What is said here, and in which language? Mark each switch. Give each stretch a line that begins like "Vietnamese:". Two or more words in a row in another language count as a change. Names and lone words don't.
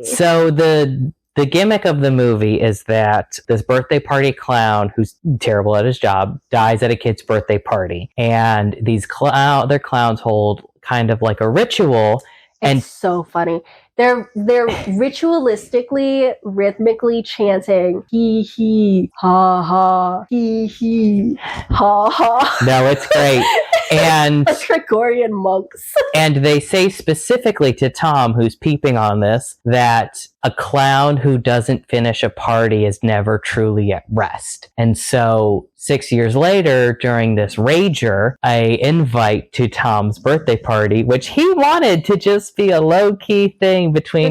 English: So the gimmick of the movie is that this birthday party clown, who's terrible at his job, dies at a kid's birthday party. And these other clowns hold kind of like a ritual. It's so funny. They're ritualistically, rhythmically chanting hee hee ha ha hee hee ha ha. No, it's great. And like Gregorian monks. And they say specifically to Tom, who's peeping on this, that a clown who doesn't finish a party is never truly at rest. And so 6 years later, during this rager, a invite to Tom's birthday party, which he wanted to just be a low-key thing between